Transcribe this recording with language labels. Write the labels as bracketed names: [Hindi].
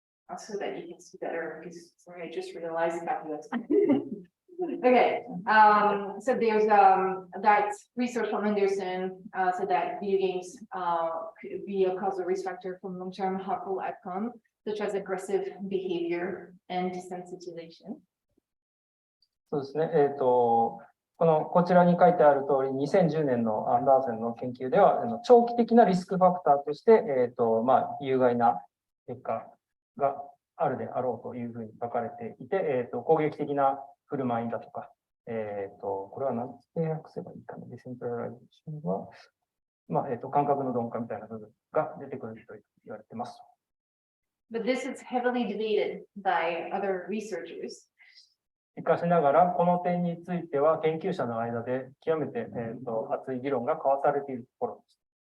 [English] Also, that you can see better because sorry, I just realized that. Okay, so there's that research from Anderson said that video games could be a causal risk factor for long-term harmful outcome, such as aggressive behavior and desensitization. [Japanese] そうですね。こちらに書いてある通り、2010年のアンダーセンの研究では、長期的なリスクファクターとして、有害な結果があるであろうというふうに書かれていて、攻撃的な振る舞いだとか、これは何て訳せばいいかな、ディセントラライゼーションは、感覚の鈍化みたいな部分が出てくると言われています。 [English] But this is heavily debated by other researchers. [Japanese] しかしながら、この点については研究者の間で極めて、熱い議論が交わされているところです。